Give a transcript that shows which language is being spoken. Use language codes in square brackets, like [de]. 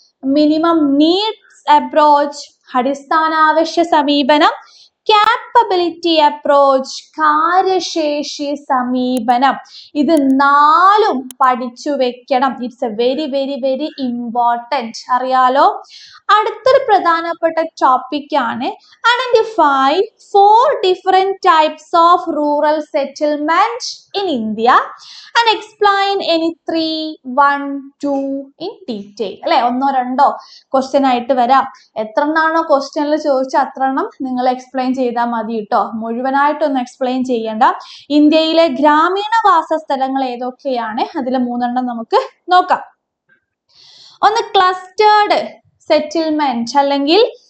[ml] Minimum needs approach, അടിസ്ഥാനാവശ്യ സമീപനം. capability approach, കാര്യശേഷി സമീപനം. ഇത് 4 പഠിച്ചു വെക്കണം. [en] it's a very very very important, [ml] അറിയാലോ. അടുത്തൊരു പ്രധാനപ്പെട്ട ടോപ്പിക് ആണ് [en] Identify 4 different types of rural settlement in India and explain any 3, 1, 2 in detail. [ml] അല്ലെ, 1 or 2 ക്വസ്റ്റ്യൻ ആയിട്ട് വരാം. എത്ര എണ്ണാണോ ക്വസ്റ്റ്യനിൽ ചോദിച്ചാൽ അത്ര എണ്ണം നിങ്ങൾ എക്സ്പ്ലെയിൻ ചെയ്താൽ മതി കേട്ടോ, മുഴുവനായിട്ടൊന്നും എക്സ്പ്ലെയിൻ ചെയ്യണ്ട. ഇന്ത്യയിലെ ഗ്രാമീണ വാസസ്ഥലങ്ങൾ ഏതൊക്കെയാണ്? അതിൽ 3 നമുക്ക് നോക്കാം. ഒന്ന് ക്ലസ്റ്റേർഡ് സെറ്റിൽമെന്റ് അല്ലെങ്കിൽ